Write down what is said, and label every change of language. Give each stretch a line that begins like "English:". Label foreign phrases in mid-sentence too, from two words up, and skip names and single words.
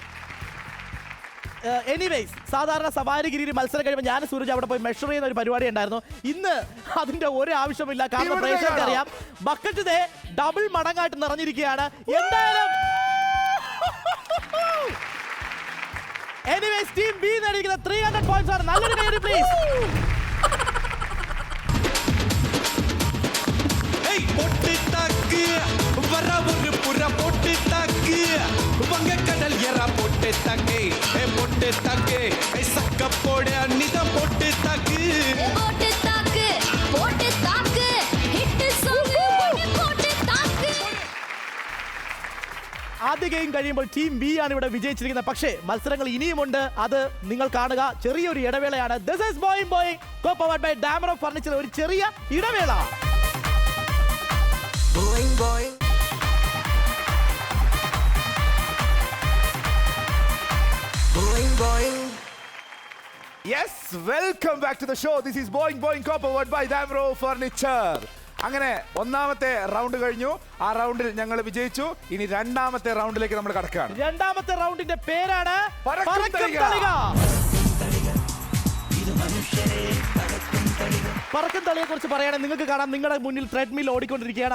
Malayalam: എനിവേസ് സാധാരണ സവാരിഗിരിയിൽ മത്സരം കഴിയുമ്പോൾ ഞാൻ സൂരജ് അവിടെ പോയി മെഷർ ചെയ്യുന്ന ഒരു പരിപാടി ഉണ്ടായിരുന്നു. ഇന്ന് അതിന്റെ ഒരു ആവശ്യമില്ല. കാരണം ഇവിടെ പ്രേക്ഷകർക്ക് കാണാം. അറിയാം ബക്കറ്റ് ദേ ഡബിൾ മടങ്ങായിട്ട് നിറഞ്ഞിരിക്കുകയാണ്. എന്തായാലും എനിവേസ് ടീം ബി നേടിയിരിക്കുന്ന 300 പോയിന്റ്സ് ആണ്. നല്ലൊരു കൈയടി പ്ലീസ്.
Tamil: ஏய் பொட்டு தாக்கு வர ஒரு புற பொட்டு தாக்கு வங்கக்கடல் எற பொட்டு தாக்கு ஏ பொட்டு தாக்கு ஏ சக்க போட நித பொட்டு தாக்கு போட்டு தாக்கு
English: hit song
Tamil: போட்டு தாக்கு.
Malayalam: ആദ്യ ഗെയിം കഴിയുമ്പോൾ ടീം ബി ആണ് ഇവിടെ വിജയിച്ചിരിക്കുന്നത്. പക്ഷേ മത്സരങ്ങൾ ഇനിയുമുണ്ട്. അത് നിങ്ങൾ കാണുക. ചെറിയൊരു ഇടവേളയാണ്.
English: This is Boing Boing co-powered by Damro Furniture.
Malayalam: ഒരു ചെറിയ ഇടവേള. Boing boing boing boing
English: Yes, welcome back to the show. This is Boing Boing co-powered by Damro Furniture.
Malayalam: അങ്ങനെ ഒന്നാമത്തെ റൗണ്ട് കഴിഞ്ഞു. ആ റൗണ്ടിൽ ഞങ്ങൾ വിജയിച്ചു. ഇനി രണ്ടാമത്തെ റൗണ്ടിലേക്ക് നമ്മൾ കടക്കുകയാണ്. രണ്ടാമത്തെ റൗണ്ടിന്റെ പേരാണ് പറക്കും തളിക. പറക്കും തളിയെ കുറിച്ച് പറയുകയാണെങ്കിൽ നിങ്ങൾക്ക് കാണാം നിങ്ങളുടെ മുന്നിൽ ത്രെഡ്മിൽ ഓടിക്കൊണ്ടിരിക്കുകയാണ്.